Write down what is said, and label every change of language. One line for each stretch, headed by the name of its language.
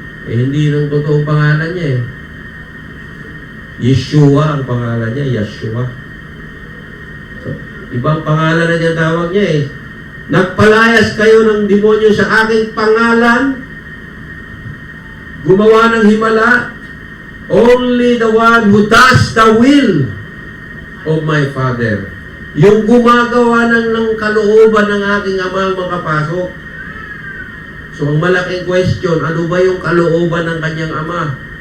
Filipino: Eh, hindi ng totoong pangalan niya eh. Yeshua ang pangalan niya, Yeshua. So, ibang pangalan na niya tawag niya eh. Nagpalayas kayo ng demonyo sa aking pangalan. Gumawa ng himala.
English: Only the one who does the will of my Father.
Filipino: Yung gumagawa ng kalooban ng aking ama ang makapasok. So, ang malaking question, ano ba yung kalooban ng kanyang ama?